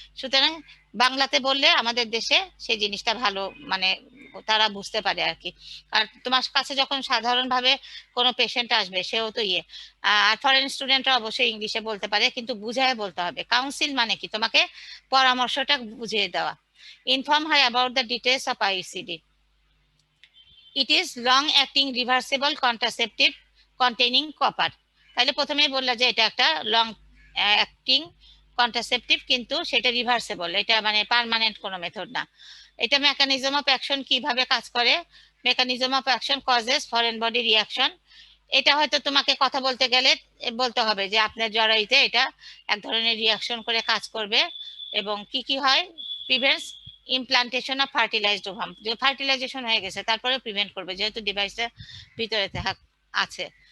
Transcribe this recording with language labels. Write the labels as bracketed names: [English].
[Bangla] সুতরাং বাংলাতে বললে আমাদের দেশে সেই জিনিসটা ভালো মানে তারা বুঝতে পারে আর কি। আর তোমার কাছে যখন সাধারণভাবে কোনো পেশেন্ট আসবে, সেও তো আর ফরেন স্টুডেন্টরা অবশ্যই ইংলিশে বলতে পারে, কিন্তু বুঝায় বলতে হবে। কাউন্সিল মানে কি, তোমাকে পরামর্শটা বুঝিয়ে দেওয়া। [English] Inform her about the details of IUCD. It is long acting reversible contraceptive containing copper. [Bangla] তাহলে প্রথমেই বললা যে এটা একটা লং অ্যাক্টিং কন্ট্রাসেপটিভ, কিন্তু সেটা রিভার্সেবল, এটা মানে পার্মানেন্ট কোনো মেথড না। [English] এটা mechanism of action [Bangla] কিভাবে কাজ করে, [English] Mechanism of action causes foreign body reaction. [Bangla] এটা হয়তো তোমাকে কথা বলতে গেলে বলতে হবে যে আপনার জরায়ুতে এটা এক ধরনের রিয়াকশন করে কাজ করবে, এবং কি কি হয়, [English] prevents implantation of fertilized ovum, [Bangla] যে ফার্টিলাইজেশন হয়ে গেছে তারপরে প্রিভেন্ট করবে যেহেতু ডিভাইসটা ভিতরে আছে।